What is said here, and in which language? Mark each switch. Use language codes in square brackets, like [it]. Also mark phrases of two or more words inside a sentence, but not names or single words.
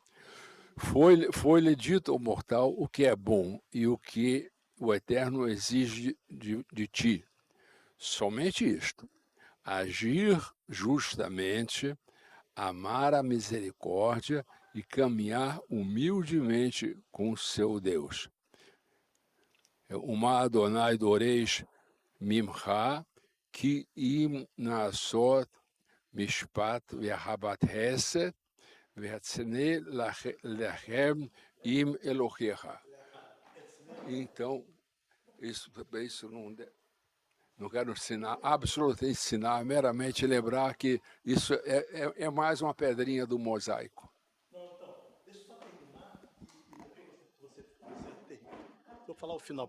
[pt] Foi-lhe dito ao mortal o que é bom e o que o Eterno exige de ti. Somente isto: agir justamente, amar a misericórdia e caminhar humildemente com o seu Deus. [he] ומה אדוני דורש ממך, כי אם נעשות משפט ואהבת חסד והצנע לכם עם אלוהיך. [pt] Então, isso não quero ensinar, absolutamente ensinar, meramente lembrar que isso é mais uma pedrinha do mosaico. Vou falar o final.